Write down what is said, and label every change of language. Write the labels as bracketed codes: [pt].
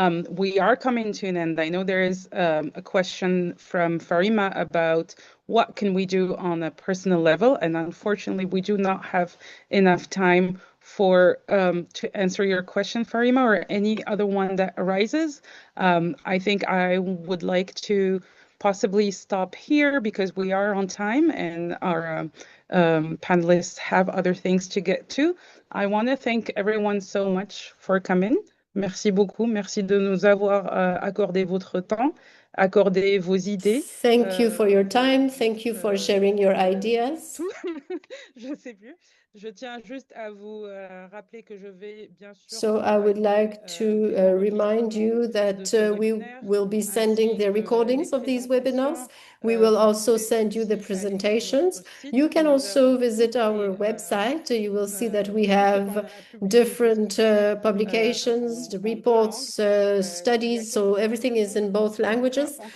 [en] We are coming to an end. I know there is a question from Farima about what can we do on a personal level, and unfortunately we do not have enough time for to answer your question, Farima, or any other one that arises. I think I would like to possibly stop here because we are on time and our panelists have other things to get to. I want to thank everyone so much for coming. [fr] Merci beaucoup. Merci de nous avoir accordé votre temps, accordé vos idées. [en] Thank you for your time. Thank you for sharing your ideas. [fr] Je sais plus. Je tiens juste à vous rappeler que je vais bien sûr. [en] So I would like to remind you that we will be sending the recordings of these webinars. We will also send you the presentations. You can also visit our website. You will see that we have different publications, the reports, studies, so everything is in both languages.